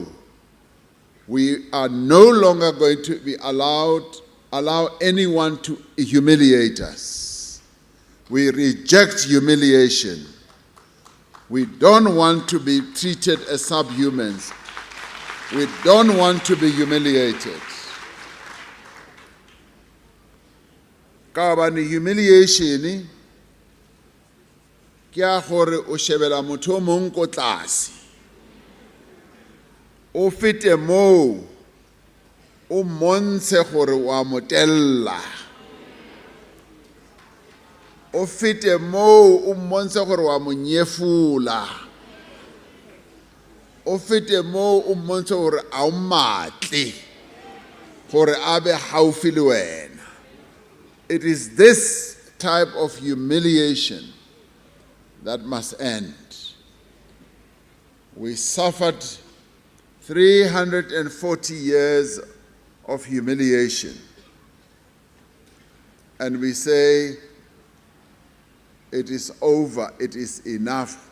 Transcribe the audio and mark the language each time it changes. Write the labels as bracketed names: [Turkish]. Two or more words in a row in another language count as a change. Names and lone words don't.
[English] We are no longer going to be allow anyone to humiliate us. We reject humiliation. We don't want to be treated as subhumans. We don't want to be humiliated. [Southern Sotho] Ka hobane humiliation ke a gore o shebela motho o mong ko tlase, o fete moo o mmontshe gore wa motella, o fete moo o mmontshe gore wa monyefula, o fete moo o mmontshe gore a o matle gore a be haufi le wena. [English] It is this type of humiliation that must end. We suffered 340 years of humiliation. And we say, it is over, it is enough.